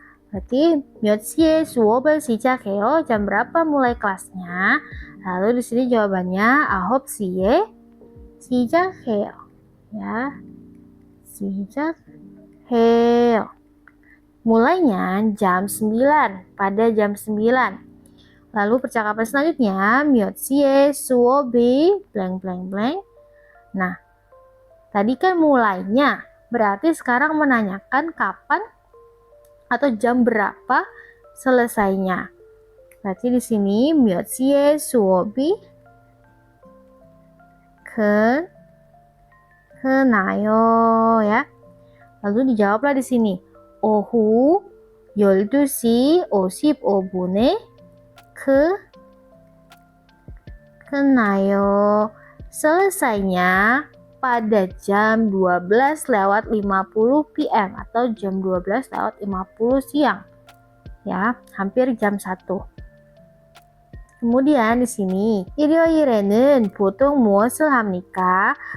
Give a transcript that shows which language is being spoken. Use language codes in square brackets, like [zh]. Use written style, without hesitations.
[id] berarti [ko] 몇 시에 수업을 시작해요? [id] jam berapa mulai kelasnya? Lalu di sini jawabannya [ko] 9시에 시작해요. ya, 시작해요. [id] mulainya jam 9, pada jam 9. Lalu percakapan selanjutnya [ko] 몇 시에 수업이 [id] blank blank blank. Nah, tadi kan mulainya, berarti sekarang menanyakan kapan atau jam berapa selesainya. Berarti di sini [ko] 몇 시에 수업이 끝나요 [id] ya. Lalu dijawablah di sini. [ko] 오후 12시 55분에 끝나요. [id] selesainya pada jam 12:50 PM atau jam 12:50 siang. Ya, hampir jam 1. Kemudian di sini, [ko] 일요일에는 보통 무엇을 합니까?